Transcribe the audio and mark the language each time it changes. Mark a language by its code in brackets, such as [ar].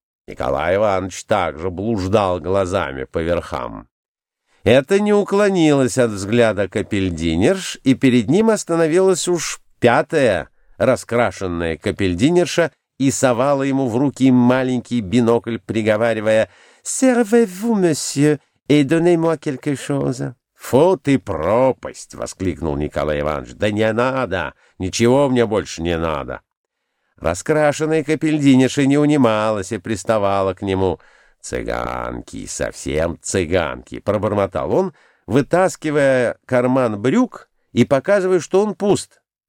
[ru] Николай Иванович также блуждал глазами по верхам. Это не уклонилось от взгляда капельдинерш, и перед ним остановилась уж пятая раскрашенная капельдинерша и совала ему в руки маленький бинокль, приговаривая: [fr] «Servez-vous, monsieur, et donnez-moi quelque chose». [ru] «Фу ты, пропасть!» — воскликнул Николай Иванович. «Да не надо! Ничего мне больше не надо!» Раскрашенная капельдинерша не унималась и приставала к нему. «Цыганки, совсем цыганки!» — пробормотал он, вытаскивая карман брюк и показывая, что он пуст.